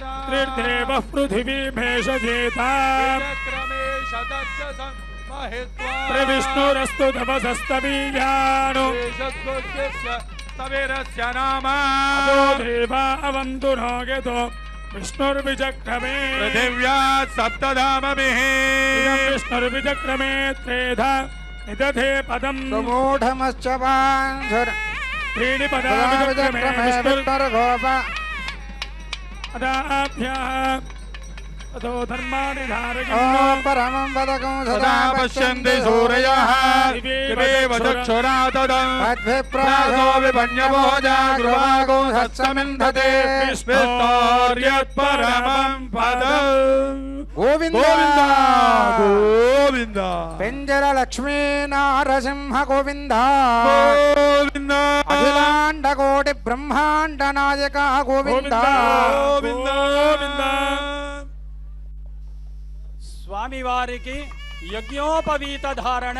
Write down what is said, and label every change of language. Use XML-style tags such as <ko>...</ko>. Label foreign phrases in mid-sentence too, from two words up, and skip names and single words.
<sa>త్రిర్దేవః పృథివీ భేషజేతాం చక్రమే శతచ్చసం మహిత్వా ప్రవిష్ణురస్తు తపసస్తవీయాను శేషస్య తవేరస్య నామా దేవా అవంతునో గతో విష్ణుర్విచక్రమే పృథివ్యా సప్తధామభిః విష్ణుర్విచక్రమే త్రేధా నిదధే పదం సుమూఢమశ్చ వాంధుర్ त्रीणि पदानि విష్ణుర్గోప अदाभ्याम् अतो धर्माणि ॐ धारयन् परमं पदकं सदा पश्यन्ति सूरयः दिवेव चक्षुरा तदं तद्विप्रायो विपन्यभोजा गृहागो सत्समिन्धते विस्मृतोर्यत्परमं पदम् गोविन्द गोविन्द पेंजर लक्ष्मी नारसिंह गोविन्द गोविन्द अखिलांड कोटि ब्रह्मांड नायक गोविन्द गोविन्द गोविन्द</sa> <te>స్వామి వారికి యజ్ఞోపవీత ధారణ.</te>